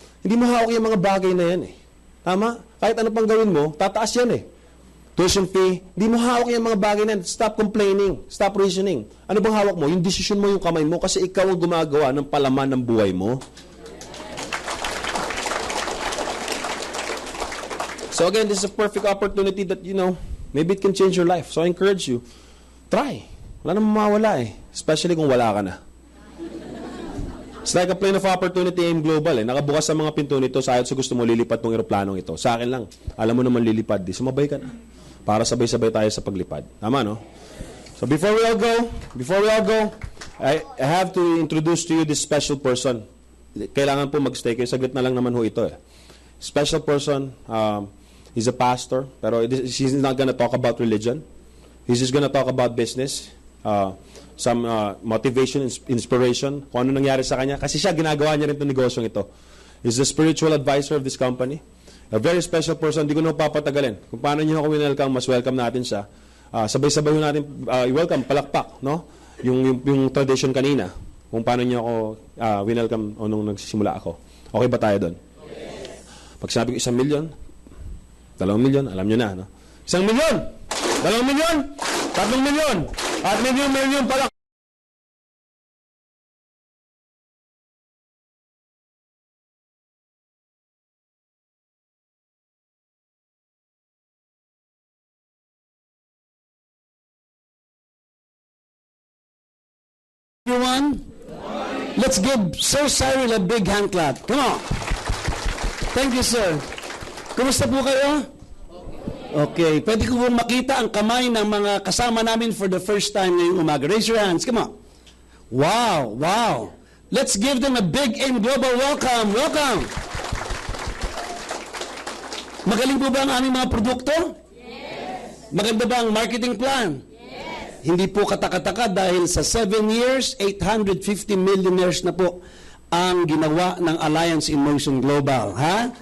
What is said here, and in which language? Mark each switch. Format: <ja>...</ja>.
<tl>Hindi mo hawak yung mga bagay na yan eh. Tama? Kahit ano pang gawin mo, tataas yan eh. Tuition fee, hindi mo hawak yung mga bagay na yan.</tl> <en>Stop complaining. Stop reasoning.</en> <tl>Ano bang hawak mo? Yung decision mo, yung kamay mo, kasi ikaw ang gumagawa ng palaman ng buhay mo.</tl> <en>So again, this is a perfect opportunity that, maybe it can change your life. So I encourage you, try.</en> <tl>Wala namang mawawala eh.</tl> <en>Especially</en> <tl>kung wala ka na.</tl> <en>It's like a plane of opportunity AIM Global eh.</en> <tl>Nakabukas sa mga pinto nito sa gusto mo lilipad ng eroplanong ito. Sa akin lang, alam mo naman lilipad. Di sumabay ka na. Para sabay-sabay tayo sa paglipad. Tama, no?</tl> <en>So before we all go, I have to introduce to you this special person.</en> <tl>Kailangan po magstay kayo. Saglit na lang naman ho ito eh. Special person,</tl> <en>he's a pastor, pero he's not gonna talk about religion. He's just gonna talk about business, some motivation, inspiration,</en> <tl>kung ano nangyari sa kanya. Kasi siya, ginagawa niya rin itong negosyong ito.</tl> <en>He's the spiritual advisor of this company. A very special person,</en> <tl>hindi ko na papatagalin. Kung paano niyo ako welcome, mas welcome natin siya. Sabay-sabay natin i-welcome, palakpak, no? Yung tradition kanina, kung paano niyo ako welcome nung nagsisimula ako. Okay ba tayo doon? Pag sinabi ko 1 milyon, 2 milyon, alam nyo na, no? 1 milyon, 2 milyon, 3 milyon, at milyon pala.</tl> <en>Everyone, let's give Sir Cyril a big hand clap. Come on. Thank you, sir.</en> <tl>Kumusta po kayo?</tl> <en>Okay.</en> <tl>Pwede ko po makita ang kamay ng mga kasama namin for the first time ngayong umaga.</tl> <en>Raise your hands. Come on. Wow. Wow. Let's give them a big AIM Global welcome. Welcome.</en> <tl>Magaling po ba ang aming mga produkto? Yes. Maganda ba ang marketing plan? Yes. Hindi po katakataka dahil sa 7 years, 850 millionaires na po ang ginawa ng Alliance in Motion Global. Ha?</tl>